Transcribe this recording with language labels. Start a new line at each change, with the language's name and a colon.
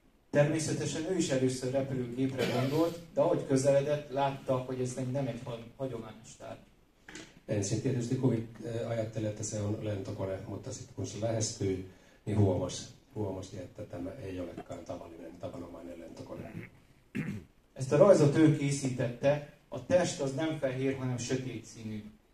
Hungarian: Természetesen ő is először repülőgépre gondolt, de ahogy közeledett, látta, hogy ez nem egy hagyományos tárgy.
Finnish: Ensin tietysti ajatteli, että se on lentokone, mutta sitten kun se lähestyi, niin huomasi, että tämä ei olekaan tavanomainen lentokone.
Hungarian: Ezt a rajzot ő készítette, a test az nem fehér, hanem sötét színű.